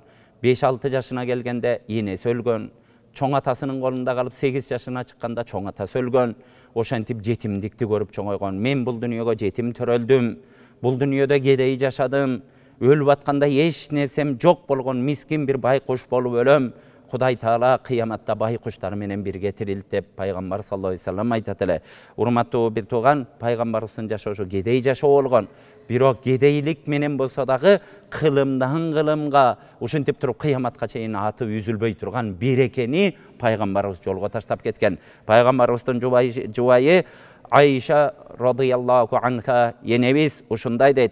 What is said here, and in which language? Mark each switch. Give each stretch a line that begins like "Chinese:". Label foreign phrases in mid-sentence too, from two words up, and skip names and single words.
Kyrgyz: 5-6 жашына келгенде энеси өлгөн. Чоң атасынын колунда калып 8 жашына чыкканда чоң атасы өлгөн. Ошентип жетимдикти көрүп чоңойгон. Мен бул дүнүйөгө жетим төрөлдүм. Бул дүнүйөдө кедей жашадым. Өлүп атканда эч нерсем жок болгон мискин бир байкуш болуп өлөм. Кудай Таала кыяматта байкуштар менен бирге тирилт деп пайгамбар
Arabic: صلى الله عليه وسلم
Kyrgyz: айтат эле. Урматтуу бир тууган, пайгамбарыбыздын жашоосу кедей жашоо болгон. Бирок кедейлик менен болсо дагы кылымдан кылымга ушинтип туруп кыяматка чейин аты үзүлбөй турган берекени пайгамбарыбыз жолго таштап кеткен. Пайгамбарыбыздын жубайы Айша
Arabic: رضي الله عنها
Kyrgyz: енебиз ушундай дейт.